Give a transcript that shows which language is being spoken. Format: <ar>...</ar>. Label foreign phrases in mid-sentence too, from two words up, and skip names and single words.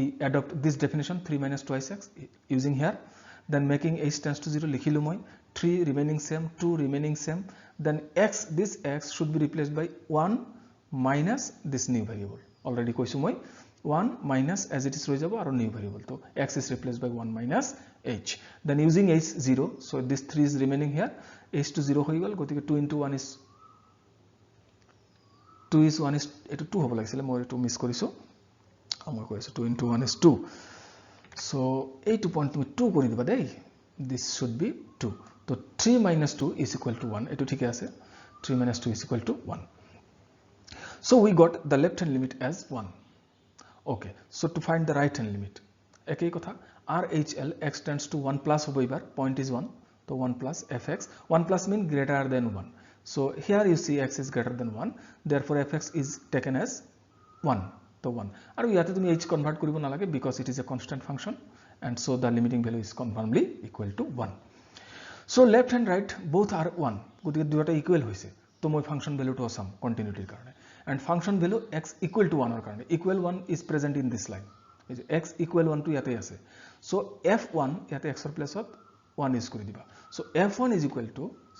<en>adopt this definition 3 minus twice x using here then making h tends to 0</en> <as>লিখিলোঁ মই</as> <en>3 remaining same 2 remaining same then x this x should be replaced by 1 minus this new variable already</en> <as>কৈছোঁ মই</as> <en>1 minus as it is</en> <as>ৰৈ যাব আৰু</as> <en>new variable to x is replaced by 1 minus h then using h 0 so this 3 is remaining here h to 0</en> <as>হৈ গ'ল গতিকে</as> <en>2 into 1 is</en> <as>2 is 1 is এইটো 2 হ'ব লাগিছিল মই এইটো miss কৰিছোঁ আমি কৈছোঁ</as> <en>2 into 1 is 2 so</en> <as>এই 2 point তুমি 2 কৰি দিবা দেই</as> <en>this should be 2 so 3 minus 2 is equal to 1</en> <as>এইটো ঠিকে আছে</as> <en>3 minus 2 is equal to 1 so we got the left hand limit as 1 okay so to find the right hand limit</en> <as>একেই কথা</as> <en>RHL x tends to 1 plus</en> <as>হ'ব এবাৰ</as> <en>point is 1 so 1 plus fx 1 plus mean greater than 1 so here you see x is greater than 1 therefore fx is taken as 1 so 1</en> <as>আৰু য'ত তুমি</as> <en>h convert</en> <as>কৰিব নালাগে</as> <en>because it is a constant function and so the limiting value is conformably equal to 1 so left and right both are 1</en> <as>গতিকে দুটা</as> <en>equal</en> <as>হৈছে তো মই</as> <en>function value to asam continuity karone and function value x equal to 1 or karone equal 1 is present in this line x equal 1 to</en> <as>য'ত আছে</as> <en>so f1 yate x or place of 1 use</en> <as>কৰি দিবা</as> <en>so f1 is equal to</en>